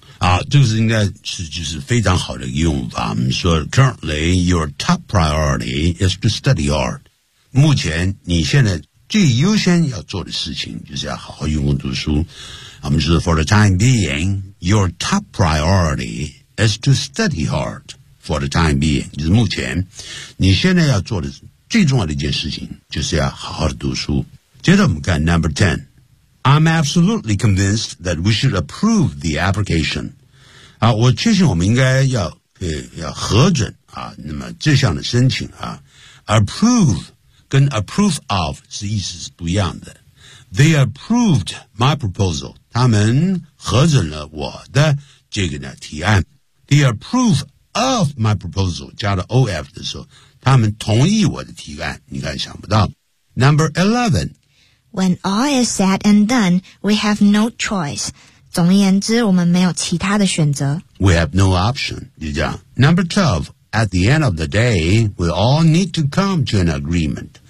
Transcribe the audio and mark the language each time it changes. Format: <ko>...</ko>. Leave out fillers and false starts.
<zh>啊，这个是应该是就是非常好的用法。我们说</zh> <en>,currently, your top priority is to study art.</en> <zh>目前你现在最优先要做的事情就是要好好用功读书。我们说 ,</zh> <en>for the time being,</en> <zh>your top priority is to study hard for the time being, 就是目前你现在要做的最重要的一件事情就是要好好的读书。</zh> <en>接着我们看 number 10, I'm absolutely convinced that we should approve the application.</en> <zh>啊，我确信我们应该要核准啊，那么这项的申请啊 ,approve,跟 approve of 是意思是不一样的。</zh> <en>They approved my proposal.</en> <zh>他们核准了我的这个呢提案。</zh> <en>They approve of my proposal.</en> <zh>加了 of 的时候，他们同意我的提案。你看想不到。</zh> <en>Number 11. When all is said and done, we have no choice.</en> <zh>总而言之，我们没有其他的选择。</zh> <en>We have no option.</en> <zh>就这样。</zh> <en>Number 12. At the end of the day, we all need to come to an agreement.</en>